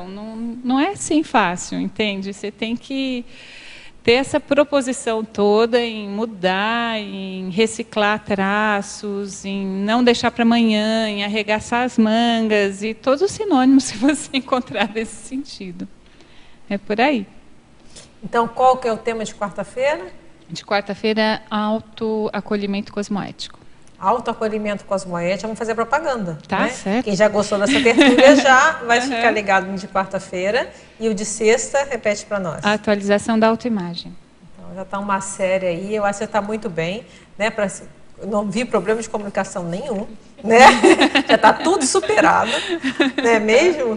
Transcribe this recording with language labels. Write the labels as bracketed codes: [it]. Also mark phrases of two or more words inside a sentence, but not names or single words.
[pt] Não é assim fácil, entende? Você tem que ter essa proposição toda em mudar, em reciclar traços, em não deixar para amanhã, em arregaçar as mangas, e todos os sinônimos que você encontrar nesse sentido. É por aí. Então, qual que é o tema de quarta-feira? De quarta-feira, autoacolhimento cosmoético. Autoacolhimento cosmoético, vamos fazer propaganda. Tá, né? certo. Quem já gostou dessa tertúlia já vai ficar ligado no de quarta-feira. E o de sexta, repete para nós. A atualização da autoimagem. Então, já está uma série aí, eu acho que você está muito bem. Né? Não vi problema de comunicação nenhum. Né? Já está tudo superado. Não é mesmo?